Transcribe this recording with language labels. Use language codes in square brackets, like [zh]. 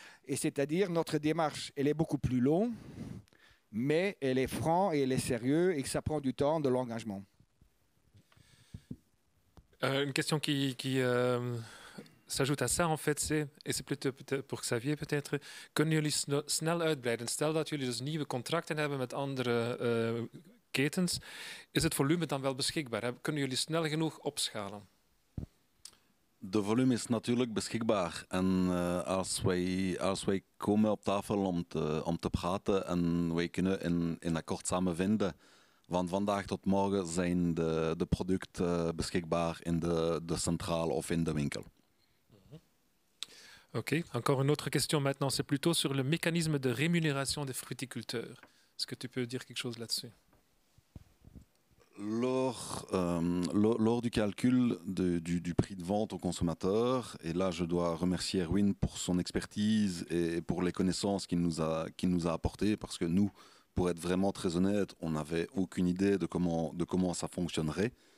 [fr] Et c'est-à-dire, notre démarche, elle est beaucoup plus longue, mais elle est franche et elle est sérieuse et que ça prend du temps, de l'engagement. Une question qui s'ajoute à ça, en fait, et c'est plutôt pour Xavier peut-être, [nl] kunnen jullie snel uitbreiden? Stel dat jullie dus nieuwe contracten hebben met andere ketens, is het volume dan wel beschikbaar? Kunnen jullie snel genoeg opschalen? De volume is natuurlijk beschikbaar. En als wij komen op tafel om te praten en wij kunnen in akkoord samen vinden, van vandaag tot morgen zijn de producten beschikbaar in de centrale of in de winkel. [fr] Ok, encore une autre question maintenant, c'est plutôt sur le mécanisme de rémunération des fruticulteurs. Est-ce que tu peux dire quelque chose là-dessus? Lors du calcul du prix de vente au consommateur, et là je dois remercier Erwin pour son expertise et pour les connaissances qu'il nous a apportées, parce que nous, pour être vraiment très honnête, on n'avait aucune idée de comment ça fonctionnerait.